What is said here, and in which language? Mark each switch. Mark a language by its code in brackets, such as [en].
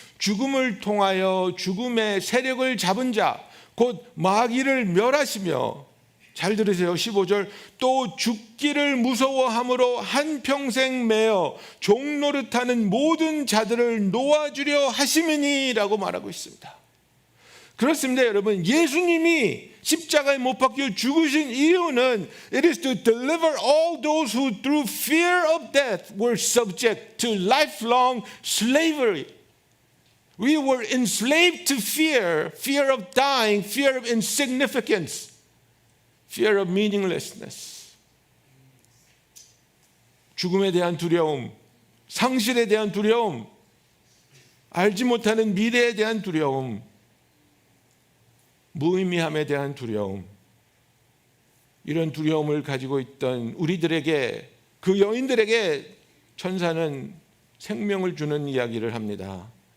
[ko] 죽음을 통하여 죽음의 세력을 잡은 자 곧 마귀를 멸하시며, 잘 들으세요. 15절, 또 죽기를 무서워함으로 한평생 매어 종노릇하는 모든 자들을 놓아주려 하심이니라고 말하고 있습니다. 그렇습니다, 여러분. 예수님이 십자가에 못 박혀 죽으신 이유는 [en] it is to deliver all those who through fear of death were subject to lifelong slavery. We were enslaved to fear, fear of dying, fear of insignificance, fear of meaninglessness. [ko] 죽음에 대한 두려움, 상실에 대한 두려움, 알지 못하는 미래에 대한 두려움, 무의미함에 대한 두려움, 이런 두려움을 가지고 있던 우리들에게, 그 여인들에게 천사는 생명을 주는 이야기를 합니다.